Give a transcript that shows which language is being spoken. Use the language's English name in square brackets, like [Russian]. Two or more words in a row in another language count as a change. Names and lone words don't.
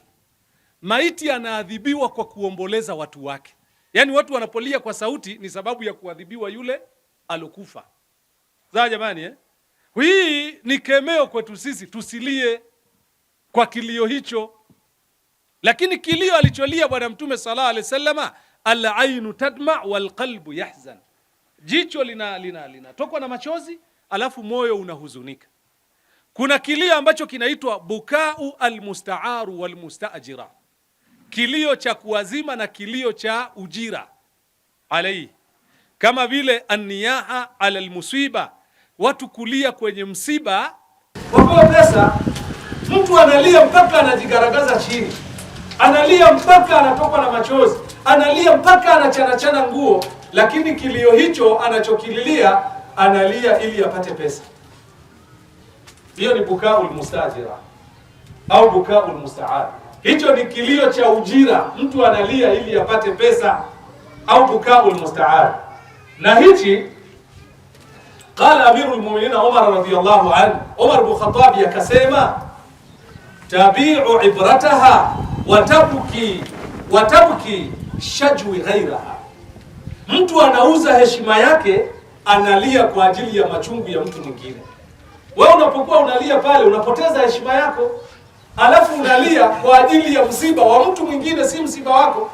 [Swahili] Maiti anaadhibiwa kwa kuomboleza watu wake. Yaani watu wanapolia kwa sauti ni sababu ya kuadhibiwa yule alokufa. Sawa jamani Hii ni kemeo kwetu sisi tusilie kwa kilio hicho. Lakini kilio alicholia Bwana Mtume [Arabic] صلى الله عليه وسلم العين تدمع والقلب يحزن. [Swahili] Jicho linatokwa na machozi alafu moyo unahuzunika. Kuna kilio ambacho kinaitwa [Arabic] بكاء المستعار والمستأجرة. [Swahili] Kilio cha kuazima na kilio cha ujira alai. Kama vile [Arabic] النياحة على المصيبة, [Swahili] watu kulia kwenye msiba. Wapewa pesa, mtu analia mpaka anajigaragaza chini. Analia mpaka anatokwa na machozi. Analia mpaka anachana nguo, lakini kilio hicho anachokililia analia ili apate pesa. Hiyo ni [Arabic] بكاء المستأجرة [Swahili] au [Arabic] بكاء المستعار. [Swahili] Hicho ni kilio cha ujira, mtu analia ili apate pesa, au [Arabic] بكاء المستعار. [Swahili] Na hichi [Arabic] قال أمير المؤمنين عمر رضي الله عنه, [Swahili] Umar bin Khattab yakasema [Arabic] تبيع عبرتها وتبكي شجو غيرها. [Swahili] Mtu anauza heshima yake, analia kwa ajili ya machungu ya mtu mwingine. Wewe unapokuwa unalia pale unapoteza heshima yako, alafu unalia kwa ajili ya msiba wa mtu mwingine, si msiba wako.